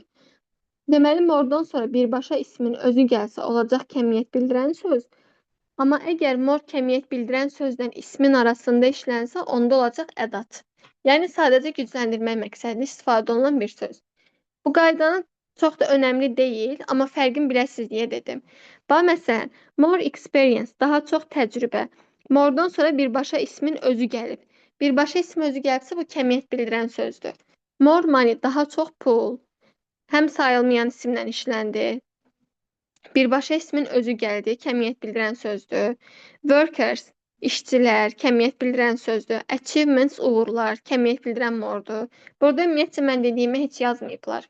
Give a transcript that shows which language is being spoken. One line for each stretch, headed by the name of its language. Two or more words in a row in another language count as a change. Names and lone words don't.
Azerbaijani: Deməli, more'dan sonra birbaşa ismin özü gəlsə, olacaq kəmiyyət bildirən söz. Amma əgər more kəmiyyət bildirən sözlə ismin arasında işlənsə, onda olacaq ədat. Yəni, sadəcə gücləndirmək məqsədli istifadə olunan bir söz. Bu qaydanın çox da önəmli deyil, amma fərqini biləsiniz deyə dedim. Bax, məsələn,
English: more experience,
Azerbaijani: daha çox təcrübə. More'dan sonra birbaşa ismin özü gəlib. Birbaşa ismin özü gəlibsə, bu kəmiyyət bildirən sözdür.
English: More money,
Azerbaijani: daha çox pul. Həm sayılmayan isimlə işləndi. Birbaşa ismin özü gəldi, kəmiyyət bildirən sözdür. Workers, işçilər, kəmiyyət bildirən sözdür. Achievements, uğurlar, kəmiyyət bildirən more'dur. Burada ümumiyyətcə mən dediyimi heç yazmayıblar.